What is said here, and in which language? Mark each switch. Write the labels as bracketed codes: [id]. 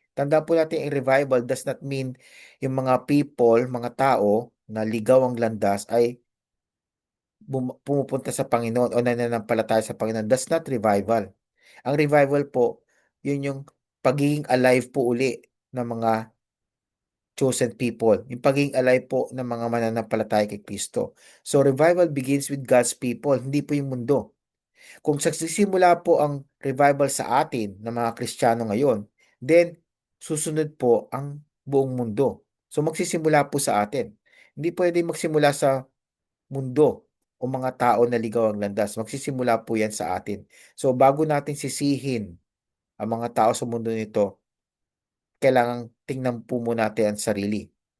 [tl] Tandaan po natin, yung revival [en] does not mean [tl] yung mga people, mga tao na ligaw ang landas ay pumupunta sa Panginoon o nananampalataya sa Panginoon. [en] That's not revival. [tl] Ang revival po, yun yung pagiging alive po uli ng mga chosen people. Yung pagiging alive po ng mga mananampalataya kay Kristo. [en] So revival begins with God's people, [tl] hindi po yung mundo. Kung sagsisimula po ang revival sa atin ng mga Kristiyano ngayon, then susunod po ang buong mundo. So magsisimula po sa atin. Hindi pwede magsimula sa mundo o mga tao na ligaw ang landas. Magsisimula po yan sa atin. So bago natin sisihin ang mga tao sa mundo nito, kailangan tingnan po muna natin ang sarili.